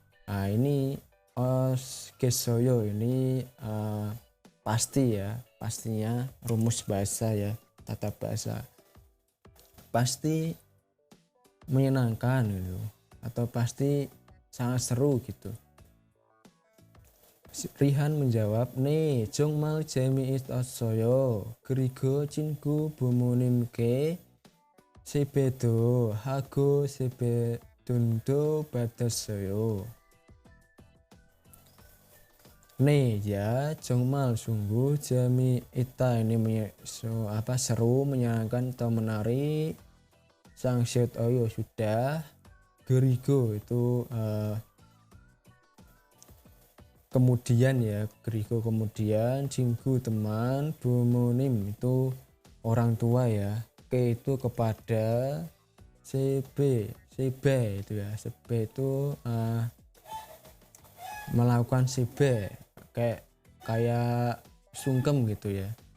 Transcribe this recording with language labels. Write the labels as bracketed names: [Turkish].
[Indonesian] Nah ini osgesoyo ini pasti ya, pastinya rumus bahasa ya, tata bahasa, pasti menyenangkan gitu atau pasti sangat seru gitu. Rihan menjawab [Korean] 네 정말 재미있었어요. 그리고 친구 부모님께 세배도 하고 세뱃돈도 받았어요. [Indonesian] 네 ya 정말 sungguh 재미있다 ini seru, menyenangkan atau menarik. Sangsyut oyo sudah. Gerigo itu kemudian ya, gerigo kemudian, cinggu teman, bumonim itu orang tua ya, ke itu kepada, sebe itu ya, sebe itu melakukan sebe kayak sungkem gitu ya.